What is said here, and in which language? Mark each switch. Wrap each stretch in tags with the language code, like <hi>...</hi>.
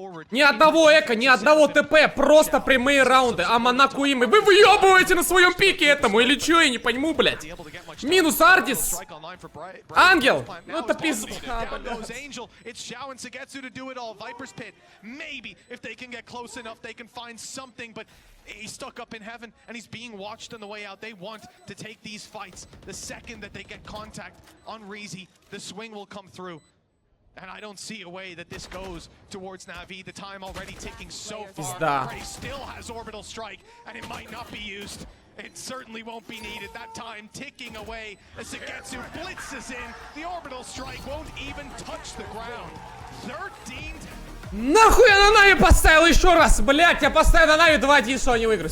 <ru>Ни одного эко, ни одного ТП, просто прямые раунды. А Монако им, и вы въебываете на своем пике этому, или чё, я не пойму, блять. Минус Ардис. Ангел, ну это пизда, блядь.</ru> <en>It's Xiao and Sagetsu to do it all. Viper's Pit. Maybe if they can get close enough, they can find something. But he's stuck up in heaven and he's being watched on the way out. They want to take these fights. The second that they get contact on Reezy, the swing will come through. And I don't see a way that this goes towards Na'Vi. The time already ticking so far. Ray still has orbital strike, and it might not be used. It certainly won't be needed. That time ticking away as Sagetsu blitzes in. The orbital strike won't even touch the ground. 13.</en> <ru>Нахуй я на Нави поставил еще раз, блять. Я поставил на Нави 2-1, что они выиграют.</ru>